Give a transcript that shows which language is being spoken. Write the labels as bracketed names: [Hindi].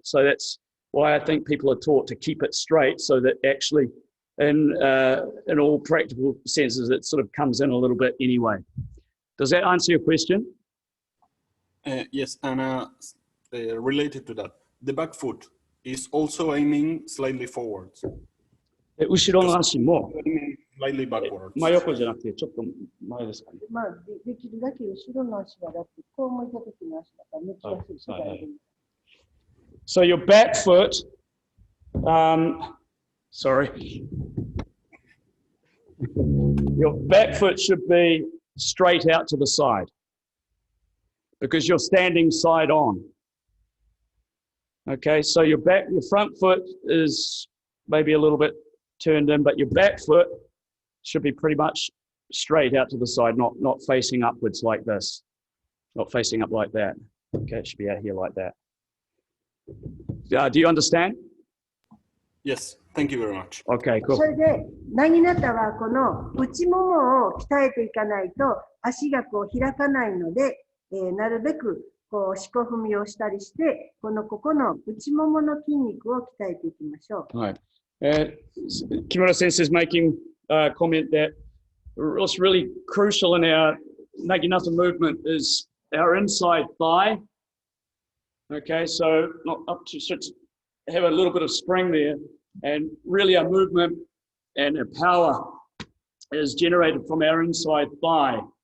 [English] So that's why I think people are taught to keep it straight so that actually in all practical senses, it sort of comes in a little bit anyway. Does that answer your question? Yes, and related to that, the back foot is also aiming slightly forwards. [Japanese] 後ろの足も [English] slightly backwards. [Japanese] 真横じゃなくてちょっと前ですかね。まあできるだけ後ろの足はだってこう向いた時の足だから抜きやすいし。 [English] So your back foot, sorry, your back foot should be straight out to the side because you're standing side on. Okay, so your front foot is maybe a little bit turned in, but your back foot should be pretty much straight out to the side, not facing upwards like this, not facing up like that. Okay, it should be out here like that. Do you understand? Yes, thank you very much. Okay, [Japanese] そ [English] cool. [Japanese] れで、なぎなたはこの内ももを鍛えていかないと足がこう開かないので、なるべくこう四股踏みをしたりして、ここの内ももの筋肉を鍛えていきましょう。 [English] Right. Kimura Sensei is making a comment that what's really crucial in our Naginata movement is our inside thigh. Okay, so not up to have a little bit of spring there, and really our movement and our power is generated from our inside thigh.